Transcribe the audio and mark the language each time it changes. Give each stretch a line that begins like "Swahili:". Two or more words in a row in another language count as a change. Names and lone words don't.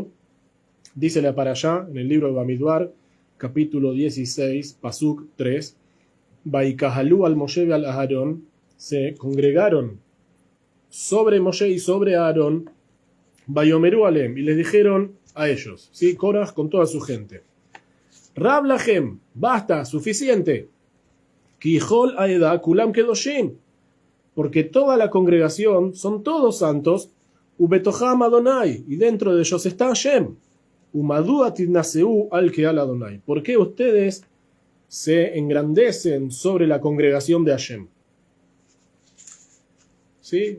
Spanish: Dice la parashá en el libro de Bamidbar, capítulo 16, pasuk 3,
Hebrew: ויקהלו על משה
Spanish: y al Aarón, se congregaron sobre Moshe y sobre Aarón,
Hebrew: ויאמרו אלהם,
Spanish: y les dijeron a ellos, ¿sí? Korach con toda su gente:
Hebrew: רב לכם,
Spanish: basta, suficiente,
Hebrew: כי כל העדה כלם קדשים,
Spanish: porque toda la congregación son todos santos,
Hebrew: ובתוכם ה,
Spanish: y dentro de ellos está Hashem,
Hebrew: ומדוע תתנשאו על קהל ה,
Spanish: ¿por qué ustedes se engrandecen sobre la congregación de Hashem? ¿Sí?